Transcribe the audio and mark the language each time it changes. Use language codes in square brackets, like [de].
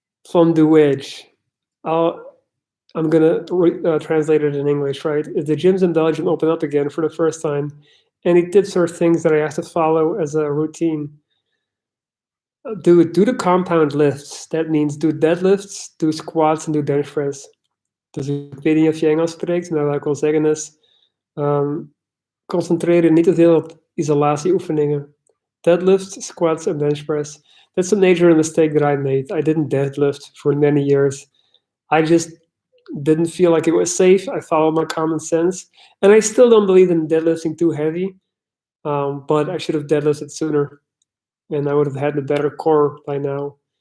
[en] From the wedge. I'm gonna translate it in English, right? If the gyms in Belgium open up again for the first time, any tips or things that I have to follow as a routine? Do the compound lifts. That means do deadlifts, do squats, and do bench press. [nl] Dus ik weet niet of je Engels spreekt, maar wat ik wil zeggen is, concentreer je niet te veel op isolatieoefeningen. [en] Deadlifts, squats, and bench press. That's a major mistake that I made. I didn't deadlift for many years. I just didn't feel like it was safe. I followed my common sense. And I still don't believe in deadlifting too heavy, but I should have deadlifted sooner, and I would have had the better core by now.